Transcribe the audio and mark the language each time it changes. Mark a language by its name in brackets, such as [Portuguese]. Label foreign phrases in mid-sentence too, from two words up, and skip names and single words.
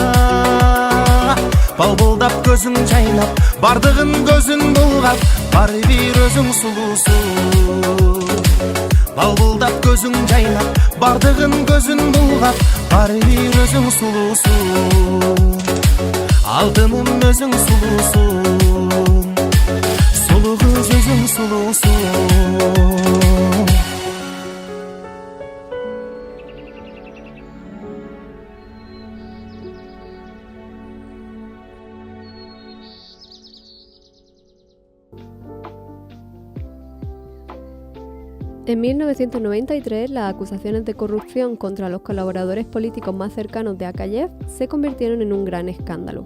[Kyrgyz] Балбылдап көзүң жайнап Бардыгын көзүн булгап Бары бир өзүң сулуусу Балбылдап көзүң жайнап Бардыгын көзүн булгап Бары бир өзүң сулуусу Алтыным өзүң сулуусуң Сулуу кыз өзүң сулуусуң [Spanish] En 1993, las acusaciones de corrupción contra los colaboradores políticos más cercanos de Akayev se convirtieron en un gran escándalo.